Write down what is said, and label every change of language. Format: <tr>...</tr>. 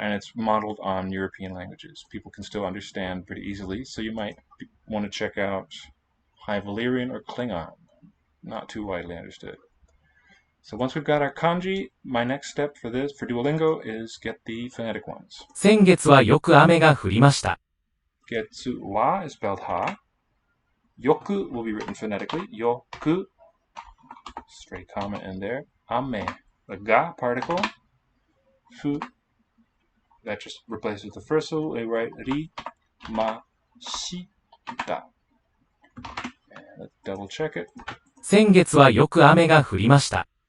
<en>And it's modeled on European languages. People can still understand pretty easily. So you might want to check out High Valyrian or Klingon. Not too widely understood. So once we've got our kanji, my next step for Duolingo, is get the phonetic ones.</en> <ja>先月はよく雨が降りました。</ja> <en>Getsu wa is spelled ha. Yoku will be written phonetically. Yoku. Straight comma in there. Ame. The ga particle. Fu. That just replaces the first syllable. We write ri, ma, shi, da. And let's double check it.</en> <ja>先月はよく雨が降りました。</ja>